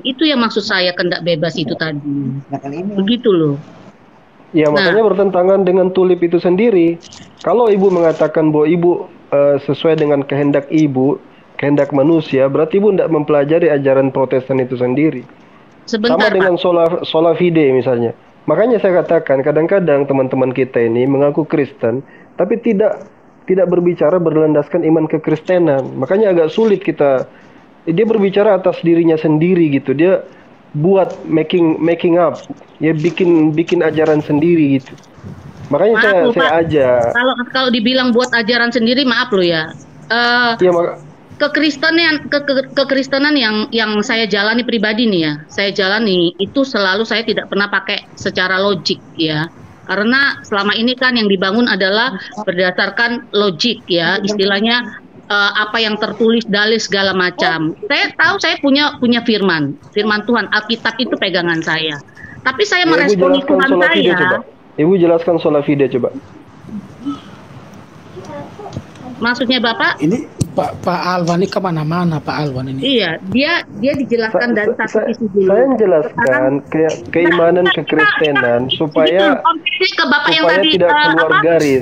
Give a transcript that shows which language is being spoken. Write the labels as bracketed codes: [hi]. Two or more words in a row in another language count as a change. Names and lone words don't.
[id] Itu yang maksud saya kehendak bebas itu tadi. Begitu loh. Ya makanya bertentangan dengan tulip itu sendiri. Kalau Ibu mengatakan bahwa Ibu sesuai dengan kehendak ibu, kehendak manusia, berarti ibu tidak mempelajari ajaran Protestan itu sendiri. Sebentar, Sama dengan [la] sola fide [id] misalnya. Makanya saya katakan kadang-kadang teman-teman kita ini mengaku Kristen, tapi tidak berbicara berlandaskan iman kekristenan. Makanya agak sulit dia berbicara atas dirinya sendiri gitu. Dia buat [en] making up, [id] ya bikin ajaran sendiri gitu. Makanya Maaf, saya Pak. ajak. Kalau dibilang buat ajaran sendiri, maaf lo ya. Kekristenan yang saya jalani pribadi nih ya, saya jalani itu selalu saya tidak pernah pakai secara logik ya, karena selama ini kan yang dibangun adalah berdasarkan logik ya, istilahnya apa yang tertulis dalil segala macam. Saya tahu saya punya firman Tuhan, Alkitab itu pegangan saya, tapi saya meresponi Tuhan saya. Ibu jelaskan [la] sola fide [id] coba. Maksudnya Bapak? Ini Pak Alwan ini kemana-mana Pak Alwan ini. Iya, dia dijelaskan dari satu sisi dulu. Saya menjelaskan keimanan kekristenan supaya ke Bapak yang tadi tidak keluar garis.